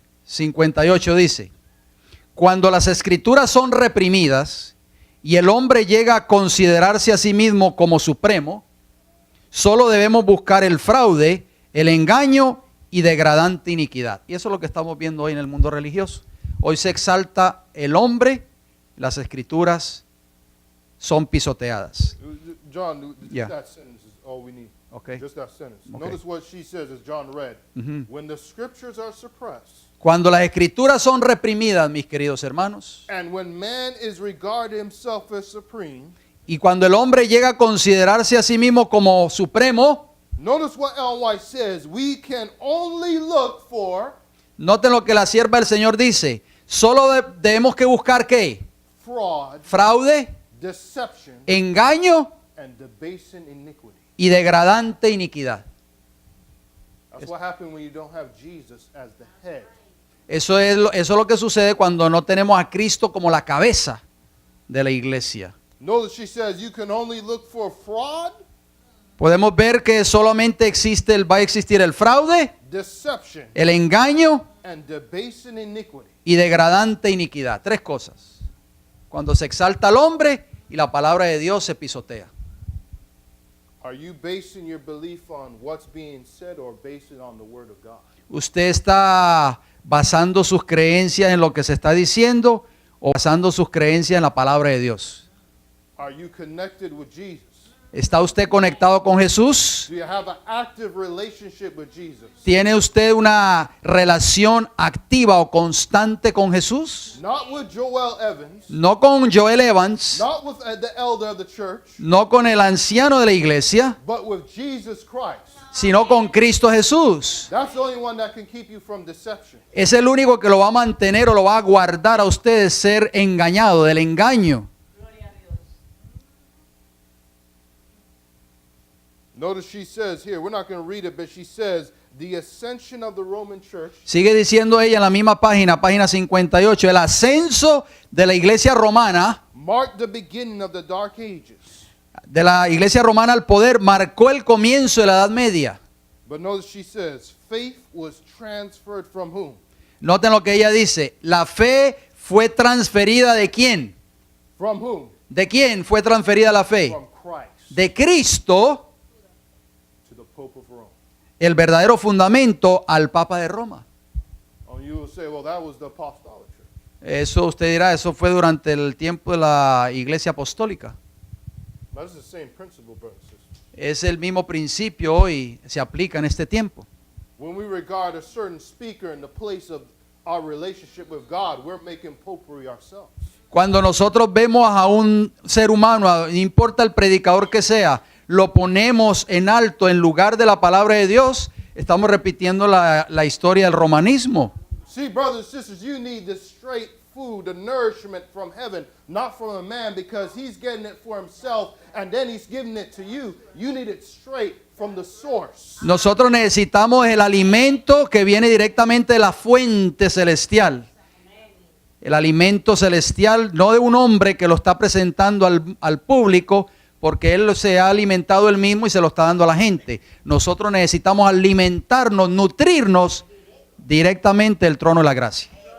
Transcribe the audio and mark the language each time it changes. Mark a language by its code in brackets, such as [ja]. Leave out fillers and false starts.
[es] 58 dice, cuando las escrituras son reprimidas y el hombre llega a considerarse a sí mismo como supremo, solo debemos buscar el fraude, el engaño y degradante iniquidad. Y eso es lo que estamos viendo hoy en el mundo religioso. Hoy se exalta el hombre, las escrituras son pisoteadas. [en] John, Yeah. that sentence is all we need. Okay. Just that sentence. Okay. Notice what she says as John read. Mhm. When the scriptures are suppressed, [es] Cuando las escrituras son reprimidas, mis queridos hermanos, [en] and when man is regarded himself as supreme, [es] y cuando el hombre llega a considerarse a sí mismo como supremo, [en] notice what Ellen White says. We can only look for [es] noten lo que la sierva del Señor dice. Solo debemos que buscar ¿qué? [en] fraud, [es] Fraude, [en] deception, [es] engaño [en] and debasing iniquity. [es] y degradante iniquidad. [en] That's what happens when you don't have Jesus as the head. [es] Eso es lo que sucede cuando no tenemos a Cristo como la cabeza de la iglesia. [en] Notice she says you can only look for fraud, [es] Podemos ver que solamente va a existir el fraude, [en] deception, [es] el engaño [en] and debasing iniquity. [es] y degradante iniquidad. Tres cosas. Cuando se exalta al hombre y la palabra de Dios se pisotea. [en] Are you basing your belief on what's being said or basing on the word of God? [es] ¿Usted está basando sus creencias en lo que se está diciendo o basando sus creencias en la palabra de Dios? [en] Are you connected with Jesus? [es] ¿Está usted conectado con Jesús? [en] Do you have an active relationship with Jesus? [es] ¿Tiene usted una relación activa o constante con Jesús? [en] Not with Joel Evans, [es] No con Joel Evans, [en] not with the elder of the church, [es] no con el anciano de la iglesia, [en] but with Jesus Christ. [es] sino con Cristo Jesús. [en] That's the only one that can keep you from deception. [es] Es el único que lo va a mantener o lo va a guardar a usted de ser engañado, del engaño. [en] Notice she says here, we're not going to read it, but she says, the ascension of the Roman church [es] Sigue diciendo ella en la misma página, página 58, el ascenso de la iglesia romana, [en] marked the beginning of the Dark Ages. [es] de la iglesia romana al poder, marcó el comienzo de la Edad Media. [en] But notice she says, faith was transferred from whom? [es] Noten lo que ella dice, la fe fue transferida ¿de quién? [en] From whom? [es] ¿De quién fue transferida la fe? [en] From Christ [es] De Cristo, [en] to the Pope of Rome. [es] el verdadero fundamento, al Papa de Roma. [en] Oh, you will say, well, that was the apostolic church. [es] Eso usted dirá, eso fue durante el tiempo de la Iglesia Apostólica. [en] That's the same principle, brothers and sisters. [es] Es el mismo principio hoy, se aplica en este tiempo. [en] When we regard a certain speaker in the place of our relationship with God, we're making popery ourselves. [es] Cuando nosotros vemos a un ser humano, no importa el predicador que sea, lo ponemos en alto en lugar de la palabra de Dios, estamos repitiendo la historia del romanismo. [en] See, brothers and sisters, you need the straight food, the nourishment from heaven, not from a man, because he's getting it for himself and then he's giving it to you. You need it straight from the source. [es] Nosotros necesitamos el alimento que viene directamente de la fuente celestial. El alimento celestial, no de un hombre que lo está presentando al público, porque él se ha alimentado él mismo y se lo está dando a la gente. Nosotros necesitamos alimentarnos, nutrirnos directamente del trono de la gracia.